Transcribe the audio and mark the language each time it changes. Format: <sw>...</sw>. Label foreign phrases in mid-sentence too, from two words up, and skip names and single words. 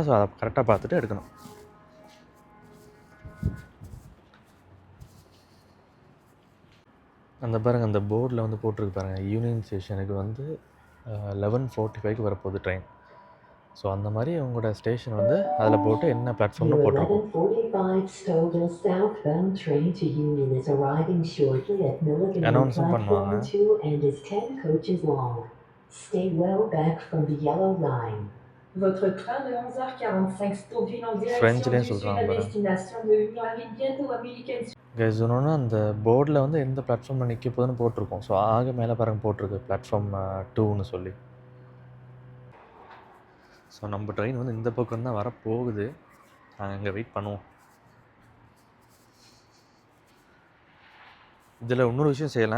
<ta>ஸோ அதை கரெக்டாக பார்த்துட்டு எடுக்கணும். அந்த பாருங்கள், அந்த போர்டில் வந்து போட்டிருக்கு பாருங்கள், யூனியன் ஸ்டேஷனுக்கு வந்து 11:45க்கு வரப்போகுது ட்ரெயின். ஸோ அந்த மாதிரி உங்களோட ஸ்டேஷன் வந்து அதில் போட்டு என்ன பிளாட்ஃபார்ம்னு போட்டிருக்கோம். அனௌன்ஸும் பண்ணுவாங்க.</ta> <fr>Votre train de 11h45 se poursuit en French direction</fr> <ta>லேயும்</ta> <fr>du sud</fr> <ta>சொல்கிறாங்க</ta> <fr>à</fr> <ta>பாருங்க.</ta> <fr>destination de Union arrive bientôt à Milliken.</fr> <ta>கைஸ் ஒன்று அந்த போர்டில் வந்து எந்த பிளாட்ஃபார்மில் நிற்க போகுதுன்னு போட்டிருக்கோம். ஸோ ஆக மேலே பாருங்க போட்டிருக்கு பிளாட்ஃபார்ம் 2ன்னு சொல்லி. ஸோ நம்ம ட்ரெயின் வந்து இந்த பக்கம் தான் வரப்போகுது. நாங்கள் இங்கே வெயிட் பண்ணுவோம். இதில் இன்னொரு விஷயம் செய்யலாம்.</ta>